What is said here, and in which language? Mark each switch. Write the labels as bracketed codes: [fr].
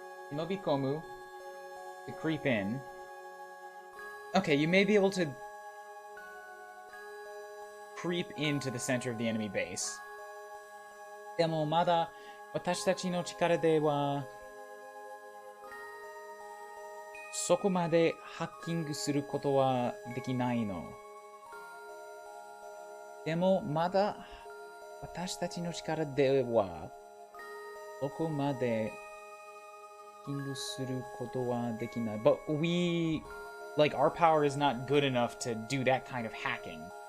[en] Hinobikomu... To creep in. Okay, you may be able to... creep into the center of the enemy base. [ja] でもまだ私たちの力ではそこまでハッキングすることはできないの。でもまだ私たちの力ではそこまでハッキングすることはできない。 [en] But we, like, our power is not good enough to do that kind of hacking.